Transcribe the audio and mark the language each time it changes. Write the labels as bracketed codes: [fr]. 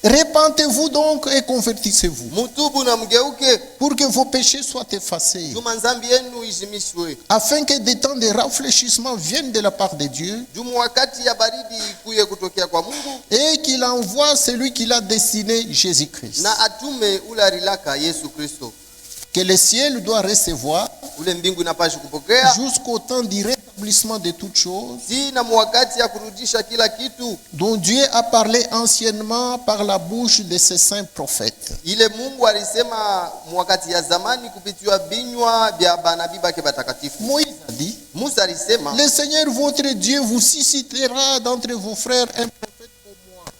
[fr] Repentez-vous donc et convertissez-vous, [sw] Mutubu na mgeuke, [fr] pour que vos péchés soient effacés, [sw] juma nzambi yenu izimishwe. [fr] afin que des temps de rafraîchissement viennent de la part de Dieu, [sw] Jumu wakati ya baridi ikuye kutokea kwa Mungu, [fr] et qu'il envoie celui qu'il a destiné, Jésus-Christ, [sw] na atume ule arilaka Yesu Kristo. [fr] que le ciel doit recevoir [sw] Ule mbingu inapashi kupokea. [fr] jusqu'au temps du rétablissement de toutes choses, [sw] Si na mwakati ya kurudisha kila kitu, [fr] dont Dieu a parlé anciennement par la bouche de ses saints prophètes. [sw] ile Mungu alisema mwakati ya zamani kupitia binywa vya banabii bake batakatifu. [fr] Moïse a dit, [sw] Musa alisema, [fr] le Seigneur votre Dieu vous suscitera d'entre vos frères un prophète comme moi.